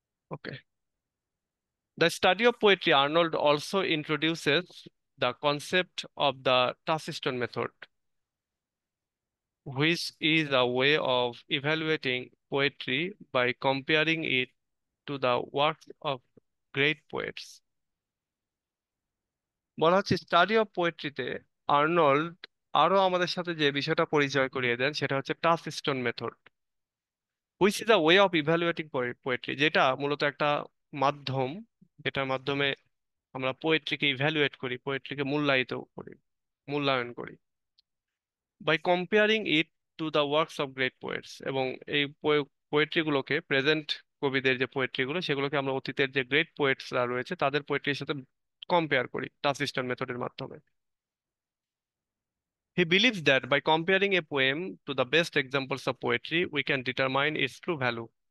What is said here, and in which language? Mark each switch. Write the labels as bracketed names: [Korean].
[English] Okay, the study of poetry, Arnold also introduces the concept of the Touchstone method, which is a way of evaluating poetry by comparing it to the works of great poets. [Bangla] বলা হচ্ছে study of পোয়েট্রিতে Arnold আরো আমাদের সাথে যে বিষয়টা পরিচয় করিয়ে দেন সেটা হচ্ছে touch stone method, [English] which is a way of evaluating poetry, [Bangla] যেটা মূলত একটা মাধ্যম, যেটার মাধ্যমে আমরা পোয়েট্রিকে ইভ্যালুয়েট করি, পোয়েট্রিকে মূল্যায়িত করি, মূল্যায়ন করি। [English] by comparing it to the works of great poets, [Bangla] এবং এই পোয়েট্রি গুলোকে, প্রেজেন্ট কবিদের যে পোয়েট্রি গুলো, সেগুলোকে আমরা অতীতের যে গ্রেট পোয়েটসরা রয়েছে তাদের পোয়েট্রির সাথে কম্পেয়ার করি টাচ স্টার মেথডের মাধ্যমে। [English] He believes that by comparing a poem to the best examples of poetry, we can determine its true value.